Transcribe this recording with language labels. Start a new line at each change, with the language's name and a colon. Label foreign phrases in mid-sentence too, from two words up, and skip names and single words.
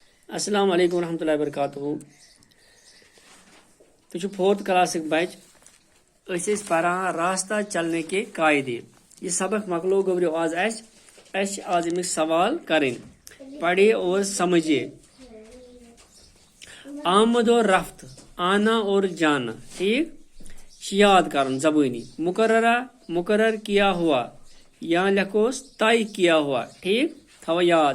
Arabic: السلام علیکم ورحمۃ اللہ وبرکاتہ.
Kashmiri: تُہۍ چھِو 4th کلاسٕکۍ بچہِ. أسۍ ٲسۍ پران
Urdu: راستہ چلنے کے قاعدے.
Kashmiri: یہ سبق مکلو گوبریو آز اَسہِ آز امیُک سوال کرٕنۍ.
Urdu: پڑھیے اور سمجھیے. آمد اور رفت, آنا اور جانا,
Kashmiri: ٹھیک یاد کرن زبانی.
Urdu: مقرر کیا ہوا, یہاں لکھوس طے کیا ہوا,
Kashmiri: ٹھیک تھو یاد.